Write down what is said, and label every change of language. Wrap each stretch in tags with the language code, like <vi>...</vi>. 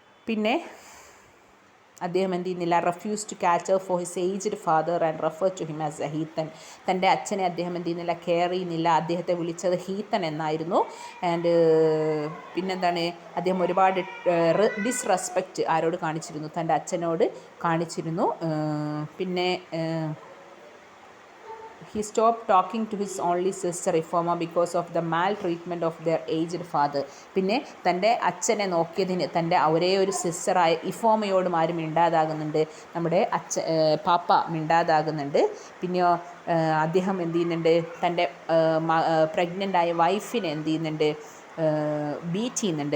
<ml>പിന്നെ അദ്ദേഹം എന്ത് ചെയ്യുന്നില്ല,</ml> <en>Refuse to catch for his aged father and refer to him as a heathen.</en> <ml>തൻ്റെ അച്ഛനെ അദ്ദേഹം എന്ത് ചെയ്യുന്നില്ല, കെയർ ചെയ്യുന്നില്ല, അദ്ദേഹത്തെ വിളിച്ചത് ഹീത്തൻ എന്നായിരുന്നു. ആൻഡ് പിന്നെന്താണ്, അദ്ദേഹം ഒരുപാട് ഡിസ്റെസ്പെക്റ്റ് ആരോട് കാണിച്ചിരുന്നു, തൻ്റെ അച്ഛനോട് കാണിച്ചിരുന്നു. പിന്നെ</ml> <en>he stopped talking to his only sister Ifoma because of the maltreatment of their aged father.</en> <ml>പിന്നെ തൻ്റെ അച്ഛനെ നോക്കിയതിന് തൻ്റെ ഒരേ ഒരു സിസ്റ്ററായ ഇഫോമയോടും ആരും മിണ്ടാതാകുന്നുണ്ട്, നമ്മുടെ പാപ്പ മിണ്ടാതാകുന്നുണ്ട്. പിന്നെയോ അദ്ദേഹം എന്ത് ചെയ്യുന്നുണ്ട്, തൻ്റെ പ്രഗ്നൻ്റായ വൈഫിനെ എന്ത് ചെയ്യുന്നുണ്ട്, ബീറ്റ് ചെയ്യുന്നുണ്ട്.</ml>